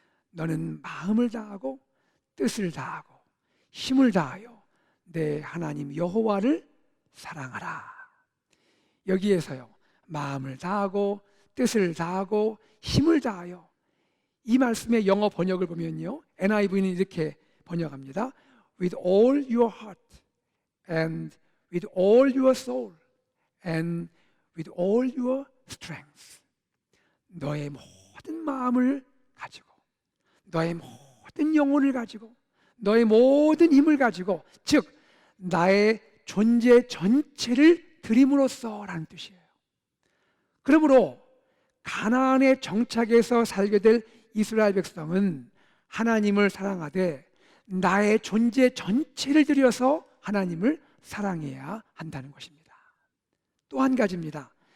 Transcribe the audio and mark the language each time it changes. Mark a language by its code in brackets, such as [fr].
[ko] 너는 마음을 다하고 뜻을 다하고 힘을 다하여 내 하나님 여호와를 사랑하라. 여기에서요, 마음을 다하고 뜻을 다하고 힘을 다하여, 이 말씀의 영어 번역을 보면요, NIV는 이렇게 번역합니다. [en] With all your heart and with all your soul and with all your strength. [ko] 너의 모든 마음을 가지고, 너의 모든 영혼을 가지고, 너의 모든 힘을 가지고, 즉 나의 존재 전체를 드림으로써 라는 뜻이에요. 그러므로 가나안의 정착에서 살게 될 이스라엘 백성은 하나님을 사랑하되 나의 존재 전체를 들여서 하나님을 사랑해야 한다는 것입니다. 또 한 가지입니다.